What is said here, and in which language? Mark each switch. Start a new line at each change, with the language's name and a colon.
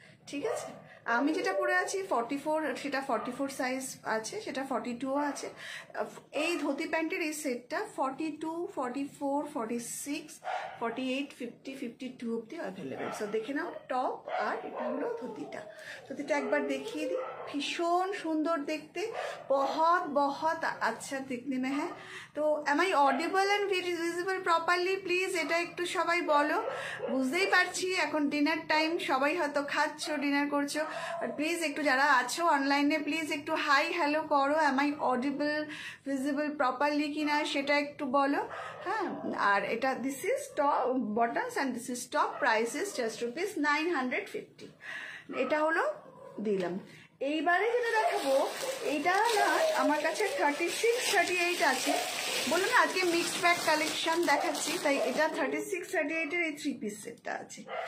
Bangla: ঠিক আছে, আমি যেটা পরে আছি 44, সেটা 44 সাইজ আছে, সেটা 42ও আছে। এই ধুতি প্যান্টের এই সেটটা 42, 44, 46, 48, 50, 52 অব্দি অ্যাভেলেবেল। সো দেখে নাও টপ, আর এটা হলো ধুতিটা। ধুতিটা একবার দেখিয়ে দিই। ভীষণ সুন্দর দেখতে,
Hindi: बहुत बहुत अच्छा दिखने में है।
Bangla: তো
English: am I audible and visible properly?
Bangla: Please এটা একটু সবাই বলো। বুঝতেই পারছি এখন ডিনার টাইম, সবাই হয়তো খাচ্ছো, ডিনার করছো। আর প্লিজ একটু যারা আছো অনলাইনে প্লিজ একটু হাই হ্যালো করো।
English: am I audible, visible properly
Bangla: কিনা সেটা একটু বলো। হ্যাঁ, আর এটা
English: This is top bottoms and this is top. Price is just rupees 950।
Bangla: এটা হলো দিলাম। এইবারে যেটা দেখাবো, এইটা না আমার কাছে 36, 38 আছে। বলুন না আজকে মিক্সড প্যাক কালেকশন দেখাচ্ছি, তাই এটা 36, 38-এর এই 3 পিস সেটটা আছে।